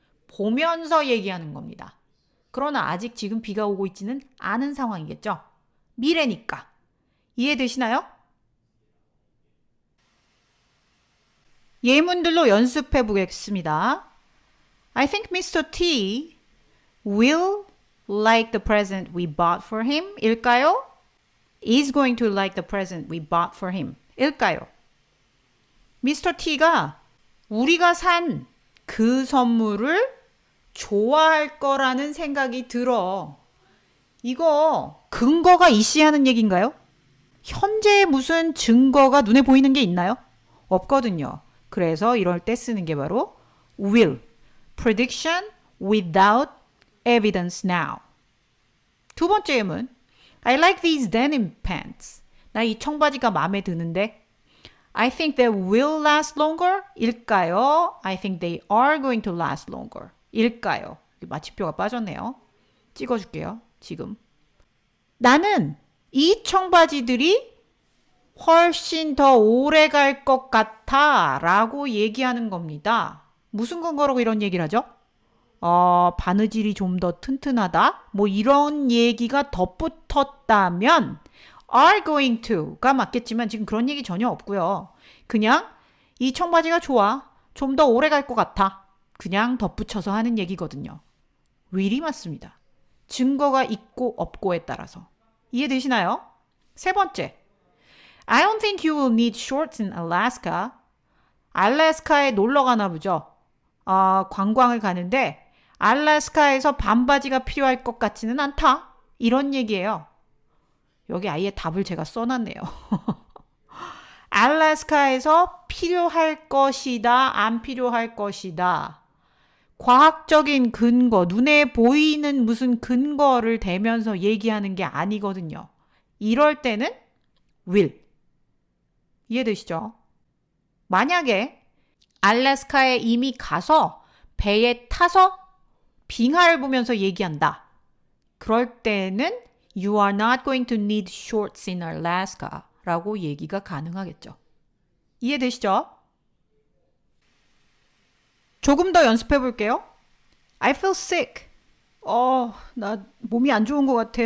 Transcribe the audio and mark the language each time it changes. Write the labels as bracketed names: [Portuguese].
[Korean] 보면서 얘기하는 겁니다. 그러나 아직 지금 비가 오고 있지는 않은 상황이겠죠. 미래니까. 이해되시나요? 예문들로 연습해 보겠습니다. [English] I think Mr. T will like the present we bought for him [Korean] 일까요? [English] is going to like the present we bought for him [Korean] 일까요? [English] Mr. [Korean] T가 우리가 산 그 선물을 좋아할 거라는 생각이 들어. 이거 근거가 있어야하는 얘기인가요? 현재 무슨 증거가 눈에 보이는 게 있나요? 없거든요. 그래서 이럴 때 쓰는 게 바로 will. [English] prediction without evidence now. [Korean] 두 번째 예문. [English] I like these denim pants. [Korean] 나 이 청바지가 마음에 드는데. [English] I think they will last longer? [Korean] 일까요? [English] I think they are going to last longer. [Korean] 일까요? 마침표가 빠졌네요. 찍어줄게요. 지금. 나는 이 청바지들이 훨씬 더 오래 갈 것 같아 라고 얘기하는 겁니다. 무슨 근거로 이런 얘기를 하죠? 바느질이 좀 더 튼튼하다? 뭐 이런 얘기가 덧붙었다면 are going to가 맞겠지만 지금 그런 얘기 전혀 없고요. 그냥 이 청바지가 좋아. 좀 더 오래 갈 것 같아. 그냥 덧붙여서 하는 얘기거든요. will이 맞습니다. 증거가 있고 없고에 따라서. 이해되시나요? 세 번째. [English] I don't think you will need shorts in Alaska. [Korean] 알래스카에 놀러 가나 보죠. 관광을 가는데 알래스카에서 반바지가 필요할 것 같지는 않다. 이런 얘기예요. 여기 아예 답을 제가 써놨네요. 알래스카에서 필요할 것이다, 안 필요할 것이다. 과학적인 근거, 눈에 보이는 무슨 근거를 대면서 얘기하는 게 아니거든요. 이럴 때는 will. 이해되시죠? 만약에 알래스카에 이미 가서 배에 타서 빙하를 보면서 얘기한다. 그럴 때는 [English] You are not going to need shorts in Alaska [Korean] 라고 얘기가 가능하겠죠. 이해되시죠? 조금 더 연습해 볼게요. [English] I feel sick. [Korean] 나 몸이 안 좋은 것 같아.